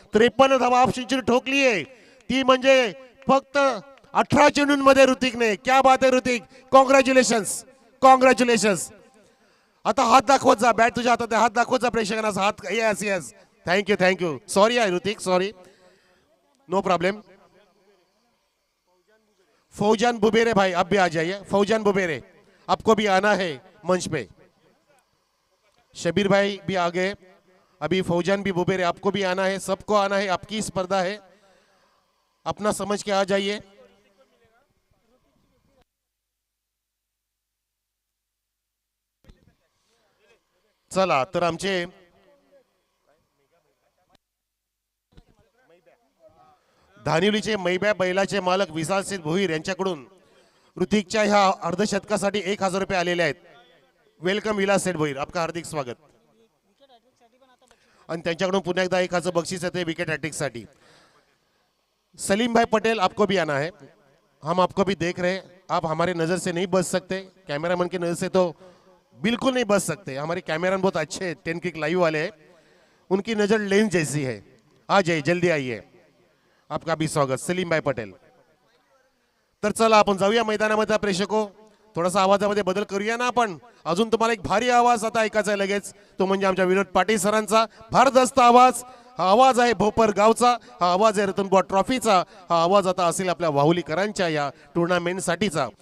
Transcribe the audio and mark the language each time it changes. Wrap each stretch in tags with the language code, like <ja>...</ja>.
<mr>53 धावा half century ठोकली आहे, ती म्हणजे फक्त 18 चेंडूंमध्ये ऋतिकने. क्या बात आहे ऋतिक, कॉंग्रॅच्युलेशन्स, कॉंग्रॅच्युलेशन्स. आता हात दाखवत जा, बॅट तुझ्या हातात आहे, हात दाखवत जा प्रेक्षकांना हात. Yes yes, thank you thank you. Sorry आहे Hrithik, sorry, no problem.</mr> <hi>Fauzan बुबेरे भाई अब भी आ जाइए. फौजान बुबेरे, आपको भी आना है मंच पे. शबीर भाई भी आ गए. अभी फौजान भी बुबेरे, आपको भी आना है, सबको आना है, आपकी स्पर्धा है, अपना समझ के आ जाइए.</hi> <mr>चला तर आमचे धानिवलीचे मैब्या बैलाचे मालक विशाल सिंह भोईर यांच्याकडून ऋतिकच्या ह्या अर्धशतकासाठी 1000 रुपये आलेले आहेत.</mr> <hi>वेलकम विलास सेठ भोईर, आपका हार्दिक स्वागत.</hi> <mr>आणि त्यांच्याकडून पुन्हा एकदा 1000 बक्षीस आहे विकेट हॅट्रिकसाठी.</mr> <hi>सलीम भाई पटेल, आपको भी आना है, हम आपको भी देख रहे हैं, आप हमारे नज़र से नहीं बच सकते, कैमरामैन की नज़र से तो बिल्कुल नहीं बच सकते. हमारे कैमरामैन बहुत अच्छे हैं, 10 क्लिक लाइव वाले हैं, उनकी नज़र लेंस जैसी है. आ जाइए, जल्दी आइए, आपका भी स्वागत सलीम भाई पटेल.</hi> <mr>तर चला आपण जाऊया मैदानामध्ये प्रेक्षको. थोडासा आवाजामध्ये बदल करूया ना आपण. अजून तुम्हाला एक भारी आवाज आता ऐकायचा आहे लगेच, तो म्हणजे आमच्या विनोद पाटील सरांचा भारदस्त आवाज. हा आवाज आहे भोपर गावचा, हा आवाज आहे रतनबुवा ट्रॉफीचा, हा आवाज आता असेल आपल्या वाहुलीकरांच्या या टुर्नामेंटसाठीचा.</mr>